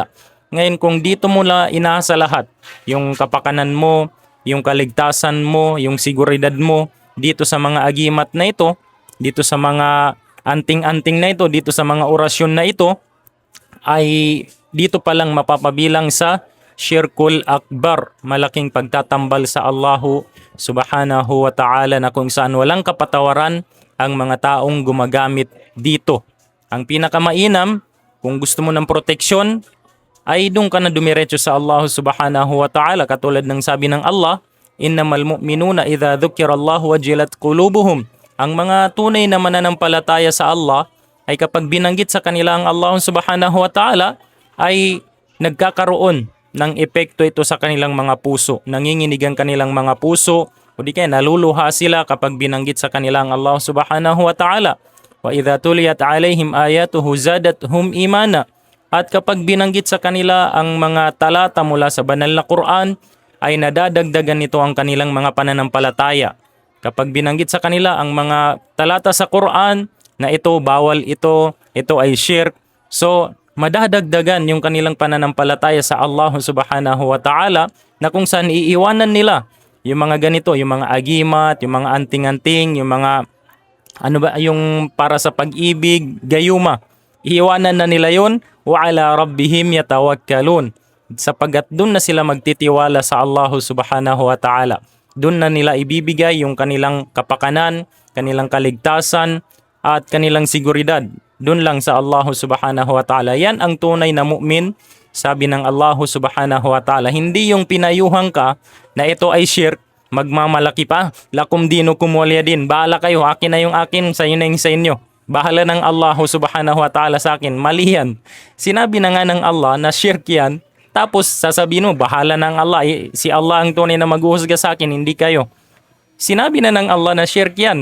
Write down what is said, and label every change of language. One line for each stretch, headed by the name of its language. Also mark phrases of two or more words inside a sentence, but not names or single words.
Filipino: Ngayon, kung dito mo la inaasa lahat, yung kapakanan mo, yung kaligtasan mo, yung seguridad mo, dito sa mga agimat na ito, dito sa mga anting-anting na ito, dito sa mga orasyon na ito, ay dito pa lang mapapabilang sa
Arabic: الشرك الأكبر,
Filipino: malaking pagtatambal sa Allah
Arabic: سبحانه وتعالى
Filipino: na kung saan walang kapatawaran ang mga taong gumagamit dito. Ang pinakamainam, kung gusto mo ng proteksyon, ay doon ka na dumiretso sa Allah
Arabic: سبحانه وتعالى
Filipino: katulad ng sabi ng Allah,
Arabic: إنما المؤمنون إذا ذكر الله وجلت قلوبهم.
Filipino: Ang mga tunay na mananampalataya sa Allah ay kapag binanggit sa kanila ang Allah
Arabic: سبحانه وتعالى
Filipino: ay nagkakaroon ng epekto ito sa kanilang mga puso. Nanginginig ang kanilang mga puso o di kaya naluluha sila kapag binanggit sa kanilang Allah
Arabic: سبحانه وتعالى. وإذا تليت عليهم آياته زادتهم إيمانا.
Filipino: At kapag binanggit sa kanila ang mga talata mula sa banal na Quran, ay nadadagdagan nito ang kanilang mga pananampalataya. Kapag binanggit sa kanila ang mga talata sa Quran, na ito bawal ito ay shirk. So madadagdagan yung kanilang pananampalataya sa Allah
Arabic: سبحانه وتعالى,
Filipino: na kung saan iiwanan nila yung mga ganito, yung mga agimat, yung mga anting-anting, yung mga ano ba, yung para sa pag-ibig, gayuma. Iiwanan na nila yun.
Arabic: وعلى ربهم يتوكلون.
Filipino: Sapagat doon na sila magtitiwala sa Allah
Arabic: سبحانه وتعالى.
Filipino: Doon na nila ibibigay yung kanilang kapakanan, kanilang kaligtasan, at kanilang seguridad. Doon lang sa Allah
Arabic: سبحانه وتعالى.
Filipino: Yan ang tunay na mu'min, sabi ng Allah
Arabic: سبحانه وتعالى.
Filipino: Hindi yung pinayuhan ka na ito ay shirk, magmamalaki pa.
Arabic: لكم دينكم ولي دين.
Filipino: Bahala kayo, akin na yung akin, sa na yung sa inyo. Bahala ng Allah
Arabic: سبحانه وتعالى
Filipino: sa akin. Mali yan. Sinabi na nga ng Allah na shirk yan. Tapos sasabihin mo, bahala ng Allah. Si Allah ang tunay na maghuhusga sa akin, hindi kayo. Sinabi na ng Allah na shirk yan.